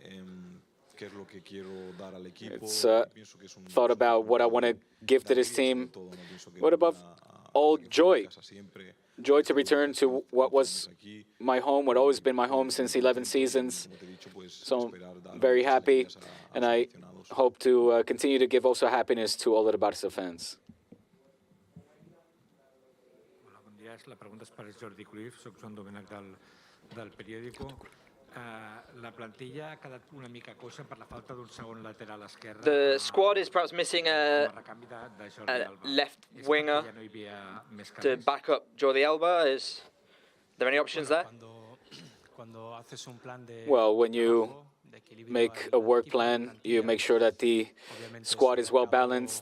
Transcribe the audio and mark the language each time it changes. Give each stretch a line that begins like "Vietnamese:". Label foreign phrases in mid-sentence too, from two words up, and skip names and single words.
English: It's thought about what I want to give to this team. What about all joy? Joy to return to what was my home, what always been my home since 11 seasons. So I'm very happy, and I hope to continue to give also happiness to all of the Barça fans.
Catalan: Hola, bon dia. La pregunta és per Jordi Cruyff, soc Joan Domènech del periòdico. La plantilla ha quedat una mica coixa per la falta d'un segon lateral esquerre.
English: The squad is perhaps missing a left winger to back up Jordi Alba. Is there any options there? Well, when you make a work plan, you make sure that the squad is well balanced.